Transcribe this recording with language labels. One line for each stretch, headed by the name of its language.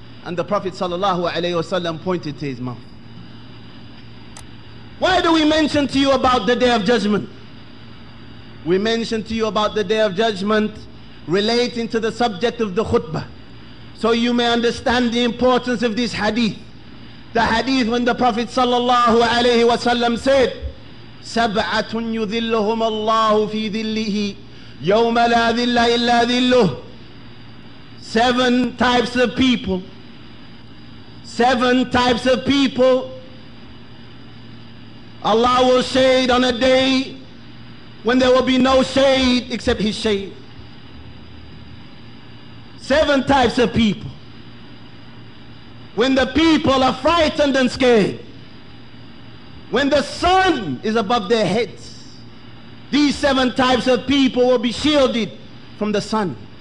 English: And the Prophet ﷺ pointed to his mouth. Why do we mention to you about the Day of Judgment? We mention to you about the Day of Judgment relating to the subject of the khutbah, so you may understand the importance of this hadith. The hadith when the Prophet ﷺ said,
Arabic: سَبْعَةٌ يُذِلُّهُمَ اللَّهُ فِي ذِلِّهِ يَوْمَ لَا ذِلَّ إِلَّا ذِلُّهُ.
English: 7 types of people. 7 types of people Allah will shade on a day when there will be no shade except his shade. 7 types of people. When the people are frightened and scared, when the sun is above their heads, these 7 types of people will be shielded from the sun.